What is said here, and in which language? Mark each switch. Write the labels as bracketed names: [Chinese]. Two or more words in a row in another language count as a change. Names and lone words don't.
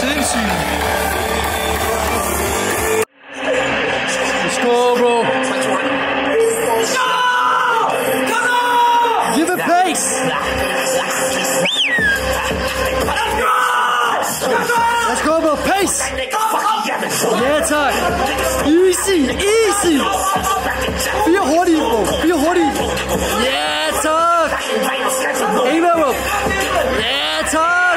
[English] Easy. Let's go, bro. Give it pace. Let's go, bro. Pace. [Danish] Ja, tak. [English] Easy, easy. [Danish] 4 hurtigt, bro. 4 hurtigt. Ja, tak. En mere, bro. Ja, tak.